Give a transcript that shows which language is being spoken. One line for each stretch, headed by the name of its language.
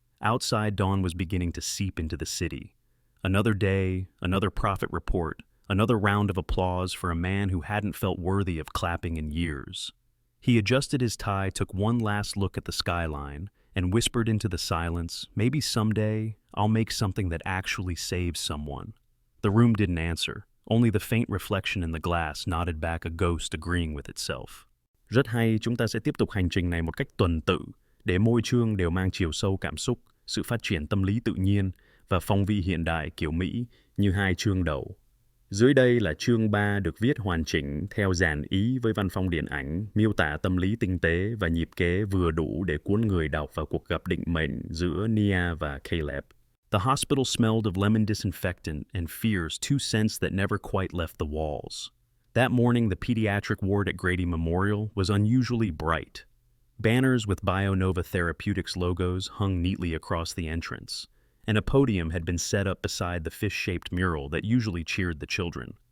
English: Outside, dawn was beginning to seep into the city. Another day, another profit report, another round of applause for a man who hadn't felt worthy of clapping in years. He adjusted his tie, took one last look at the skyline, and whispered into the silence, maybe someday I'll make something that actually saves someone. The room didn't answer. Only the faint reflection in the glass nodded back, a ghost agreeing with itself.
Vietnamese: Rất hay, chúng ta sẽ tiếp tục hành trình này một cách tuần tự, để mỗi chương đều mang chiều sâu cảm xúc, sự phát triển tâm lý tự nhiên và phong vị hiện đại kiểu Mỹ như hai chương đầu. Dưới đây là chương 3 được viết hoàn chỉnh theo dàn ý với văn phong điện ảnh, miêu tả tâm lý tinh tế và nhịp kế vừa đủ để cuốn người đọc vào cuộc gặp định mệnh giữa Nia và Caleb.
English: The hospital smelled of lemon disinfectant and fears, two scents that never quite left the walls. That morning, the pediatric ward at Grady Memorial was unusually bright. Banners with BioNova Therapeutics logos hung neatly across the entrance, and a podium had been set up beside the fish-shaped mural that usually cheered the children.